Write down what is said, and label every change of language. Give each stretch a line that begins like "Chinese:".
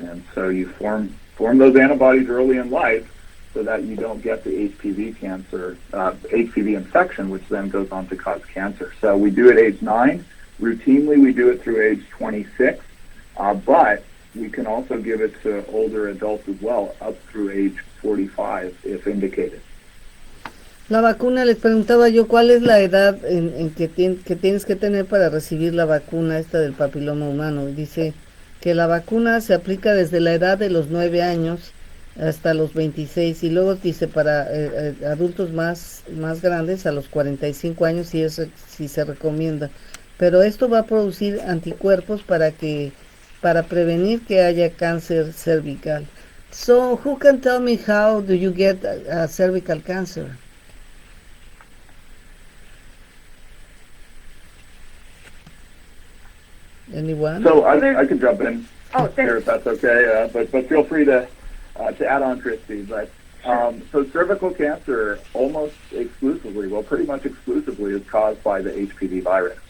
English: And so you form those antibodies early in life so that you don't get the HPV infection, which then goes on to cause cancer. So we do it at age 9. Routinely, we do it through age 26, but we can also give it to older adults as well, up through age 45, if indicated.
Spanish: La vacuna, les preguntaba yo, ¿cuál es la edad en que tienes que tener para recibir la vacuna esta del papiloma humano? Dice que la vacuna se aplica desde la edad de los 9 años hasta los 26, y luego dice para adultos más grandes a los 45 años, si se recomienda. Pero esto va a producir anticuerpos para prevenir que haya cáncer cervical.
English: So, who can tell me how do you get cervical cancer? Anyone? So I can jump in here Thanks. if that's okay, but feel free to add on, Christy. But so cervical cancer almost exclusively, well, pretty much exclusively, is caused by the HPV virus.